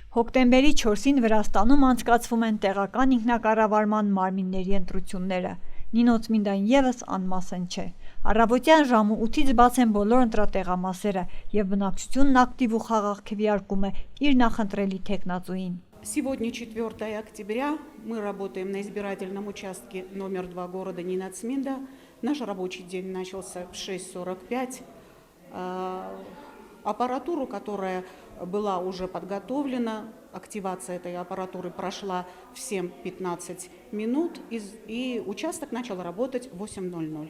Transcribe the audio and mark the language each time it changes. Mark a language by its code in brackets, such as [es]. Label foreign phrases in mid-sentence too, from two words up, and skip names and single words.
[hy] Հոկտեմբերի 4-ին Վրաստանում անցկացվում են տեղական ինքնակառավարման մարմինների ընտրությունները։ Նինո Ծմինդան ևս անմասն չէ։ Առավոտյան ժամը 8-ից բաց են բոլոր ընտրատեղամասերը, եւ բնակչությունն ակտիվ ու խաղաղ քվեարկում է իր նախընտրելի թեկնածուին։ [ru] Сегодня 4 октября. Мы работаем на избирательном участке номер 2 города Нина Цминда. Наш рабочий день начался в 6:45. Аппаратуру, которая была уже подготовлена, активация этой аппаратуры прошла в 7:15 минут, и участок начал работать в 8:00.